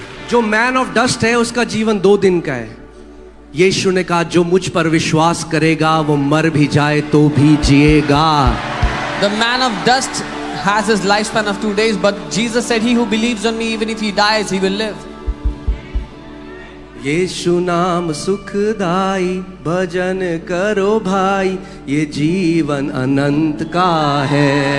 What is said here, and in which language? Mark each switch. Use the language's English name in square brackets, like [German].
[Hindi] जो man of dust है उसका जीवन 2 दिन का है। यीशु ने कहा जो मुझ पर विश्वास करेगा वो मर भी जाए तो भी जिएगा। [English] The man of dust has his lifespan of 2 days, but Jesus said, "He who believes on me, even if he dies, he will live." [Hindi] यीशु नाम सुखदाई, भजन करो भाई, ये जीवन अनंत का है।